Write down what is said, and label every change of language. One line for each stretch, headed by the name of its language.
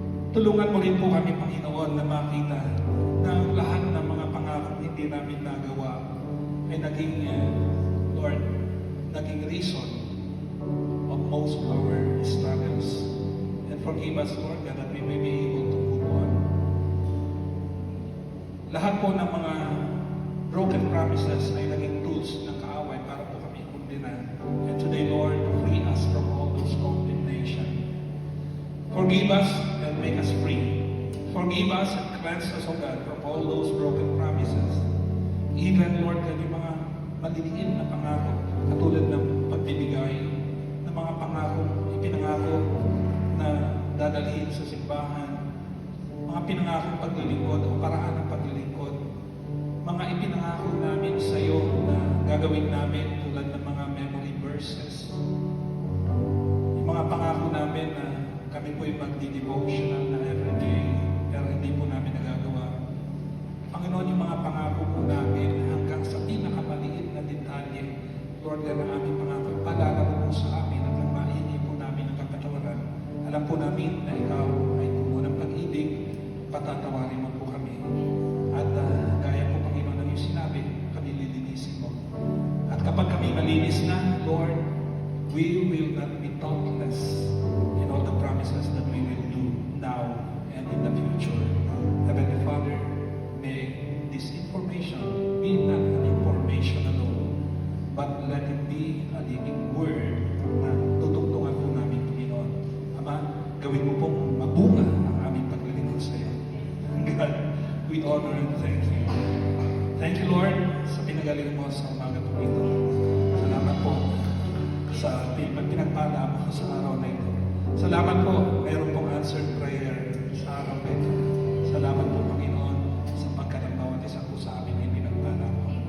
Filipino: Tulungan mo rin po kami, Panginoon, na makita na ang lahat ng mga pangako hindi namin nagawa ay naging, Lord, naging
English: reason of most of our struggles. And forgive us, Lord, God, that we may be able to move on.
Filipino: Lahat po ng mga
English: broken promises
Filipino: ay naging tools ng kaaway para po kami kundinan.
English: And today, Lord, free us from all those condemnation. Forgive us and make us free. Forgive us and cleanse us, O God, from all those broken promises.
Filipino: Even, Lord, yung mga maliliit na pangako, katulad ng pagbibigay ng mga pangako, ipinangako na dadalhin sa simbahan, mga pinangakong paglilingkod o paraan ng paglilingkod, mga ipinangako namin sa iyo na gagawin namin tulad ng mga memory verses, yung mga pangako namin na kami po'y magdi-devotional na everyday, pero hindi po namin nagagawa. Panginoon, yung mga pangako po namin hanggang sa pinakamaliit na detalye, Lord, yan ang aming pangako. Paalala mo po sa amin at nang mahingi po namin ang kapatawaran. Alam po namin na ikaw ay puno ng pag-ibig, patatawarin mo po kami. At gaya po, Panginoon, ng iyong sinabi, kami lilinisin mo. At kapag kami malinis na,
English: Lord, we will not be thoughtless in all the promises that we will do now and in the future. Heavenly Father, may this information be not an information alone, but let it be a living word
Filipino: na tutungtungan po namin,
English: Panginoon.
Filipino: Ama, gawin mo pong mabunga ang aming paglilingkod sa iyo.
English: God, we honor and thank you. Thank you, Lord,
Filipino: sa pinagaling mo sa umaga po ito. Salamat po sa pinagpala mo sa araw na ito. Salamat po, mayroon pong
English: answered prayer
Filipino: sa araw na ito. Salamat po, Panginoon, sa pagkalang bawat isa po sa amin ay pinagpala mo.